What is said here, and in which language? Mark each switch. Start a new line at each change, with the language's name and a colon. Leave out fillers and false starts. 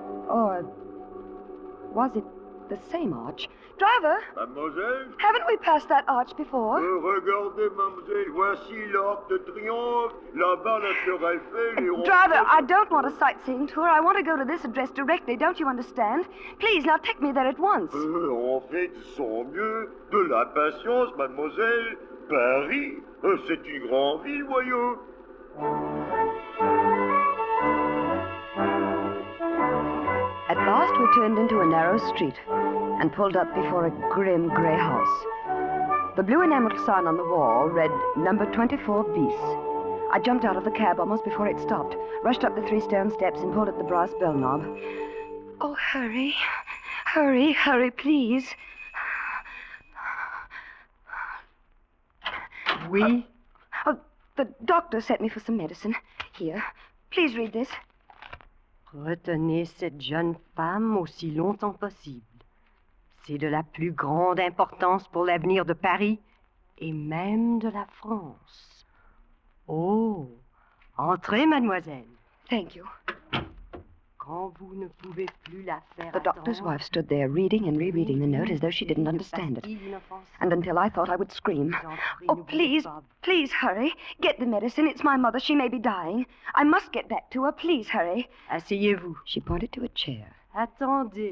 English: Or was it the same arch? Driver!
French: Mademoiselle?
English: Haven't we passed that arch before?
French: Regardez, mademoiselle, voici l'Arc de Triomphe, là-bas la Tour Eiffel et...
English: Driver, I don't want a sightseeing tour. I want to go to this address directly, don't you understand? Please, now take me there at once.
French: En fait, sans mieux, de la patience, mademoiselle. Paris, c'est une grande ville, voyons.
English: At last we turned into a narrow street and pulled up before a grim grey house. The blue enameled sign on the wall read number 24 bis. I jumped out of the cab almost before it stopped, rushed up the 3 stone steps and pulled at the brass bell knob. Oh, hurry. Hurry, hurry, please.
French: Oui?
English: Oh, the doctor sent me for some medicine. Here, please read this.
French: Retenez cette jeune femme aussi longtemps possible. C'est de la plus grande importance pour l'avenir de Paris et même de la France. Oh, entrez, mademoiselle.
English: Thank you.
French: Quand vous ne pouvez plus la faire
English: The doctor's wife stood there reading and rereading the note as though she didn't understand it. And until I thought I would scream. Oh, please, please hurry. Get the medicine. It's my mother. She may be dying. I must get back to her. Please hurry.
French: Asseyez-vous.
English: She pointed to a chair.
French: Attendez.